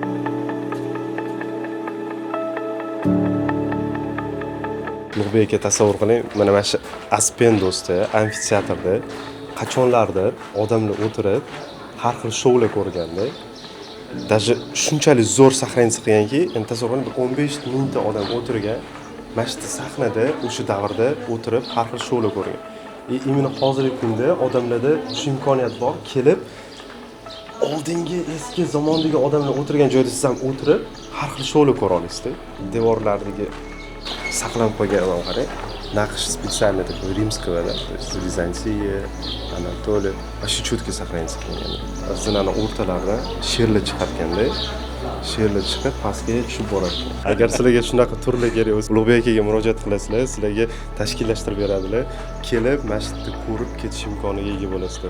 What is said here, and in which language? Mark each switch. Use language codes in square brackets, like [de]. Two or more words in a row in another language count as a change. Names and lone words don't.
[uz] Ulug'bek aka, tasavvur qiling, mana shu Aspendosda, amfiteatrda qachonlardir odamlar o'tirib, har xil shoular ko'rganda, даже shunchalik zo'r sahnaga chiqqanki, endi tasavvur qiling, 15 mingta odam o'tirgan, mana shu sahnada o'sha davrda o'tirib, har xil shoular ko'rgan. Imенно hozirgi kunda odamlarda shu imkoniyat bor, kelib oldingi eski zamondagi odamlar o'tirgan joyda siz ham o'tirib, har xil shoular ko'ra olasizda. Devorlardagi saqlanib qolgan odam qarang, naqsh [ru] специально такой римского, да, то есть [uz] Vizantiya, Anatoliya, shu cho'tga saqlanib qolgan. Zinani o'rtalarida sherlar chiqarganda, sherlar chiqib pastga tushib boradi. Agar sizlarga shunaqa turlar kerak bo'lsa, Ulug'bek akaga murojaat qilasizlar, sizlarga tashkillashtirib beradilar. Kelib, masjidni ko'rib ketish imkoniga ega bo'lasizlar.